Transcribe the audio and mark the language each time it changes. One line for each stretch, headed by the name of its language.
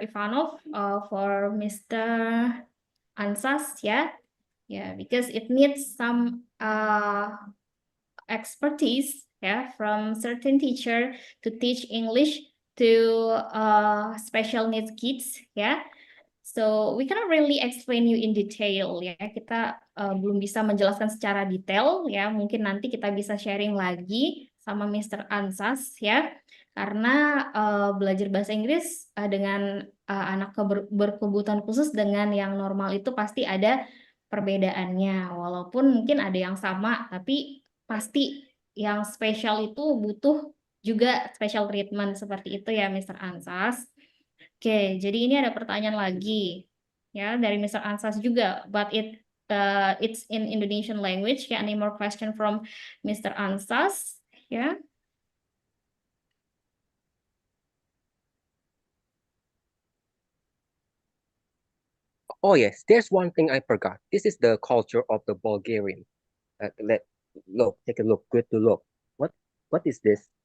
English: Ivanov for Mr. Ansas, yeah? Yeah, because it needs some expertise, yeah, from certain teacher to teach English to special needs kids, yeah. So we cannot really explain you in detail, ya.
Indonesian: Kita belum bisa menjelaskan secara detail, ya. Mungkin nanti kita bisa sharing lagi sama Mr. Ansas, ya. Karena belajar bahasa Inggris dengan anak berkebutuhan khusus dengan yang normal itu pasti ada perbedaannya. Walaupun mungkin ada yang sama, tapi pasti yang spesial itu butuh juga
English: special treatment
Indonesian: seperti itu ya, Mr. Ansas. Oke, jadi ini ada pertanyaan lagi ya dari Mr.
English: Ansas
Indonesian: juga,
English: but it's in Indonesian language. Ya, any more question from Mr. Ansas? Ya. Oh yes, there's one thing I forgot. This is the culture of the Bulgarian. Take a look. Good to look. What is this?